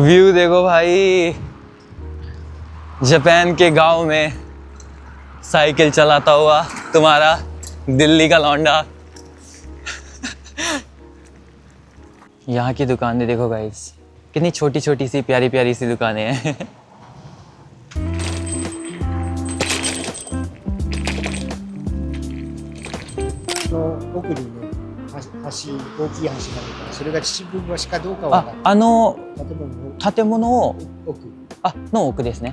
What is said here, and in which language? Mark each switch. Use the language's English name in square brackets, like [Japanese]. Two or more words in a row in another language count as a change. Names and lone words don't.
[Hindi] व्यू देखो भाई, जापान के गांव में साइकिल चलाता हुआ तुम्हारा दिल्ली का लौंडा। यहाँ की दुकानें देखो गाइस, कितनी छोटी छोटी सी प्यारी प्यारी सी दुकानें हैं। [Japanese] 奥にね、橋、大きい橋があるから、それが秩父橋かどうかは分かんない。建物を奥。の奥ですね。